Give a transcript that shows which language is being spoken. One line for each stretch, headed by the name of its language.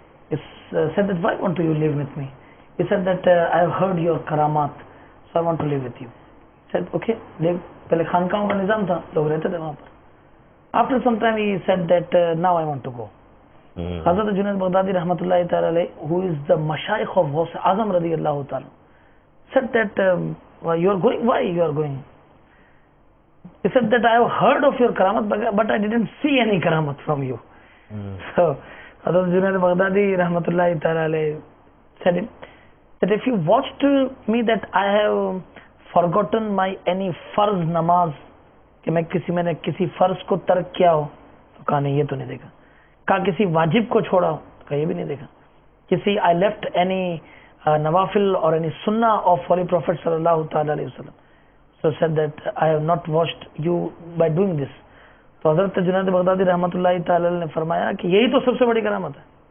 English: He said that why want you live with me? He said that I have heard your karamat, so I want to live with you. He said okay, live.
Hindi: पहले खानकाहों का निज़ाम था, लोग रहते थे वहाँ पर.
English: After some time he said that now I want to go. Hazrat Junaid Baghdadi rahmatullahi ta'ala, who is the Mashayikh of Ghaus Azam radiyallahu ta'ala, said that you are going, why you are going? He said that I have heard of your karamat but I didn't see any karamat from you. So Hazrat Junaid Baghdadi rahmatullahi ta'ala said that if you watched me that I have forgotten my any farz namaz,
Hindi: कि मैंने किसी फर्ज को तर्क किया हो, तो कहा नहीं, ये तो नहीं देखा. कहा किसी वाजिब को छोड़ा हो, तो कहा ये भी नहीं देखा.
English: किसी I left any nawafil or any sunnah of Holy Prophet sallallahu ta'ala alayhi wasallam. So said that I have not watched you by doing this.
Hindi: तो हज़रत जुनैद बगदादी रहमतुल्लाह ताला ने फरमाया कि यही तो सबसे बड़ी करामत है.